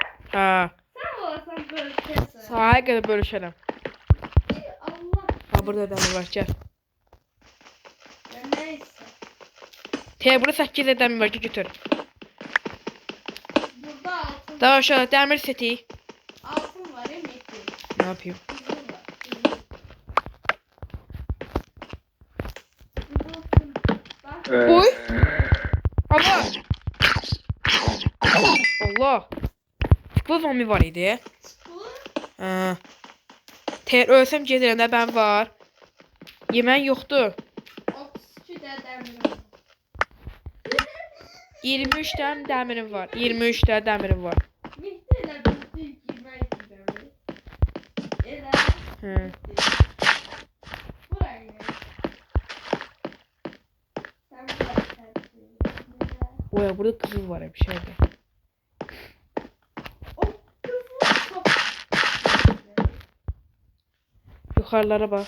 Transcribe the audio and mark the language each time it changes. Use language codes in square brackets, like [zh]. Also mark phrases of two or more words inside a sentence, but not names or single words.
[az] Ha. Sən olasan bölüşəcəksən. Sahaya qədər bölüşərəm. Allah. Ha burada dəmir var gəl. [tr] Ya neyse. [az] Burada 8 dəmir var götür. [tr] Burada altın. [az] Daha aşağı dəmir seti. [tr] Altın var ya metin. Ne yapayım? Kızıl var. Kızılsın. Bak. Oy. Allah. Allah. [az] Tıklı zombi var idi. Bu. Ha. Ölsəm gedirəm də ben var. Yemək yoxdur. 32 də dəmirim. 23 tane dəmirim var. 23 tane dəmirim var. Mehdi elə bildi yemək dəmir. Elə. Hı. [tr] Buraya. Sen buraya. Oya burada kızıl var bir şeyde. O kızıl çok. Yukarılara bak.